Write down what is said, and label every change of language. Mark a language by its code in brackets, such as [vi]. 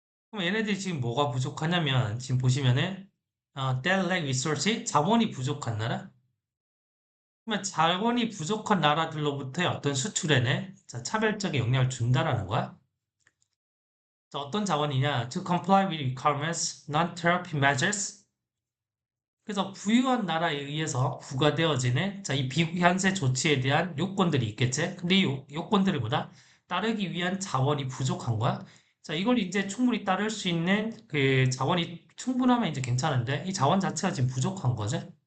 [ko] 그럼 얘네들이 지금 뭐가 부족하냐면 지금 보시면은 [en] they lack resource, [ko] 자본이 부족한 나라. 그러면 자본이 부족한 나라들로부터의 어떤 수출에는 자, 차별적인 영향을 준다라는 거야. 자, 어떤 자본이냐? [en] To comply with requirements, non-tariff measures. [ko] 그래서 부유한 나라에 의해서 부과되어지는 자, 이 비관세 조치에 대한 요건들이 있겠지. 근데 이 요건들을 보다 따르기 위한 자원이 부족한 거야. 자, 이걸 이제 충분히 따를 수 있는 그 자원이 충분하면 이제 괜찮은데 이 자원 자체가 지금 부족한 거지.